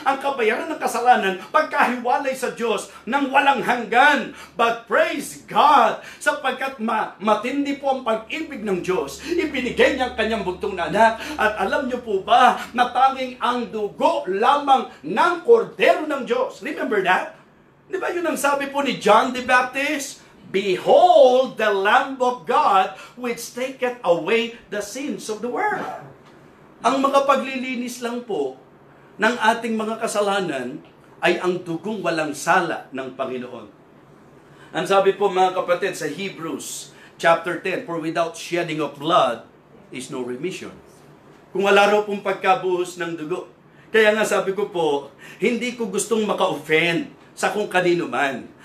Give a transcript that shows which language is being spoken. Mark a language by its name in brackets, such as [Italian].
[Filipino] Ang kabayaran ng kasalanan, pagkahiwalay sa Diyos ng walang hanggan. [English] But praise God, [Filipino] sapagkat matindi po ang pag-ibig ng Diyos. Ibinigay niya ang kanyang bugtong na anak. At alam niyo po ba na tanging ang dugo lamang ng kordero ng Diyos. [English] Remember that? [Filipino] Di ba yun ang sabi po ni John the Baptist? [English] Behold the Lamb of God which taketh away the sins of the world. [Filipino] Ang makapaglilinis lang po ng ating mga kasalanan ay ang dugong walang sala ng Panginoon. Ang sabi po mga kapatid sa Hebrews chapter 10, [English] for without shedding of blood is no remission. [Filipino] Kung wala raw pong pagkabuhos ng dugo. Kaya nga sabi ko po, hindi ko gustong maka-offend sa kung kanino man.